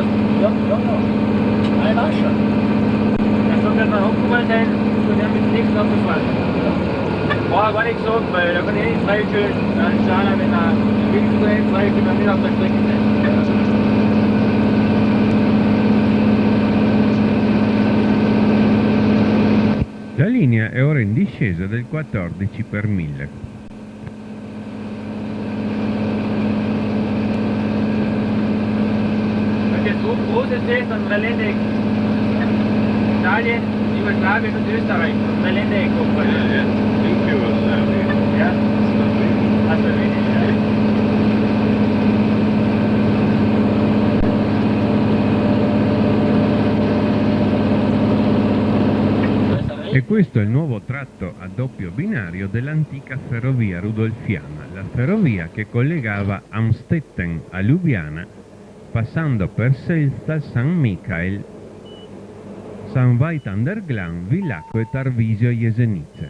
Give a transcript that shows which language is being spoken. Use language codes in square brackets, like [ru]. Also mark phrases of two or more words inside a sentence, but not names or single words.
[de] Ja, nein, war schon. Das soll dann mal hochgekommen sein, und dann mit dem nächsten aufgefahren. Vorher war nichts so, weil da kann ich nicht freistellen. Dann schauen, wenn er wenigstens so hin freistellen, dann nicht auf der Strecke sein. [it] La linea è ora in discesa del 14 per 1000. [de] Großes Feld von Dreiländereck. Italien, Jugoslawien und Österreich. Dreiländereck kommt bei uns. In Jugoslawien. Ja. Slowenien, ja. [it] E questo è il nuovo tratto a doppio binario dell'antica ferrovia rudolfiana, la ferrovia che collegava Amstetten a Lubiana passando per Selsta, San Michael, San Veit an der Glan, Villacco e Tarvisio Jesenice.